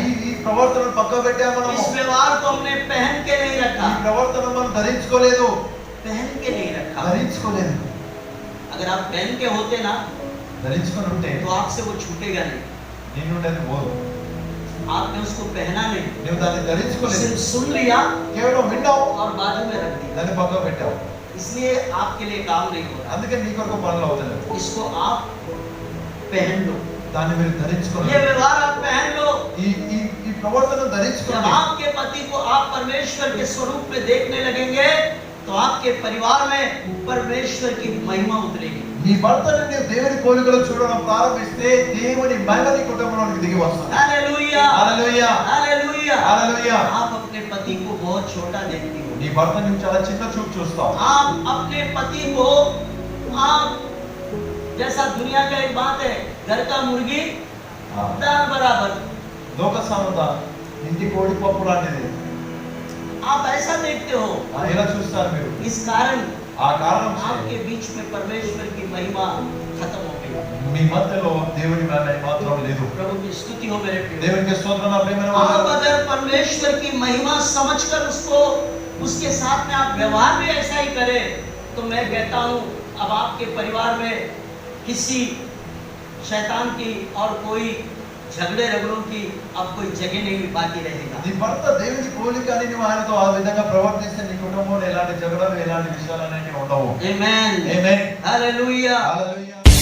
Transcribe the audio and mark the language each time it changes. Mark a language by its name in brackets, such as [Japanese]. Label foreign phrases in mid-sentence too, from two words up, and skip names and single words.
[Telugu] ఈ ప్రవర్తనను పక్క పెట్టాము మనము. [Hindi] इस व्यवहार को हमने पहन के नहीं [Telugu] ఈ [Hindi] रखा, [Telugu] ప్రవర్తన మనం ధరించుకోలేదు. [Hindi] पहन के नहीं रखा। [Telugu] ధరించుకోలేదు. [Hindi] अगर आप पहन के होते ना [Telugu] ధరించుకొని ఉంటే [Hindi] तो आपसे वो छूटेगा नहीं। [Telugu] నీ నుండి అది పోదు. [Hindi] आपने उसको पहना नहीं, [Telugu] నువ్వు దాన్ని ధరించుకోలేదు. [Hindi] सिर्फ सुन लिया [Telugu] కేవలం విన్నావు, [Hindi] और बाजू में रख दिया। [Telugu] దాన్ని పక్క పెట్టావు. [Hindi] इसलिए आपके लिए काम नहीं हो रहा। [Telugu] అందుకే నీ కొరకు పనులు అవుతలేదు. [Hindi] इसको आप पहन लो, [Telugu] దాన్ని మీరు ధరించుకోండి. [Hindi] ये व्यवहार आप पहन लो। [Telugu] ఈ ఈ ఈ ప్రవర్తన [Hindi] जब [Telugu] ధరించుకోండి. [Hindi] आपके पति को आप परमेश्वर के स्वरूप में देखने लगेंगे तो आपके परिवार में परमेश्वर की महिमा उतरेगी। [Telugu] నీ భర్తను నీవు దేవుని పోలికలో చూడడం ప్రారంభిస్తే దేవుని మహిమ నీ కుటుంబంలోనికి దిగి వస్తుంది. [Hindi] हालेलुया, [Telugu] హల్లెలూయా, [Hindi] हालेलुया। [Telugu] హల్లెలూయా. [Hindi] आप अपने पति को बहुत छोटा देखती हो। [Telugu] నీ భర్త నువ్వు చాలా చిన్న చూపు చూస్తావు. [Hindi] आप अपने पति को आप जैसा दुनिया का एक बात है, घर का मुर्गी दाल बराबर, [Telugu] లోక సామెత ఇంటి కోడి పప్పు లాంటిది. [Hindi] आप ऐसा देखते हो। [Telugu] ఎలా చూస్తారు మీరు? [Hindi] इस कारण [Telugu] ఆ కారణం [Hindi] आपके बीच में परमेश्वर की महिमा खत्म हो गई। [Telugu] మీ మధ్యలో దేవుని మహిమ మాత్రం లేదు. [Hindi] प्रभु की स्तुति हो मेरे प्रिय। [Telugu] దేవునికి స్తోత్రం నా ప్రియమైన [Hindi] आप [Telugu] వారు. [Hindi] अगर परमेश्वर की महिमा समझकर उसको उसके साथ में आप व्यवहार भी ऐसा ही करें तो मैं कहता हूँ अब आपके परिवार में किसी शैतान की और कोई झगड़े रगड़ों की अब कोई जगह नहीं बाकी रहेगा। [Telugu] నీ భర్త దేవుని పోలిక అని నువ్వు ఆయనతో ఆ విధంగా ప్రవర్తిస్తే నీ కుటుంబంలో ఎలాంటి జగడాలు ఎలాంటి విషయాలు అనేవి ఉండవు. Amen. ఆమేన్. Hallelujah. హల్లెలూయా.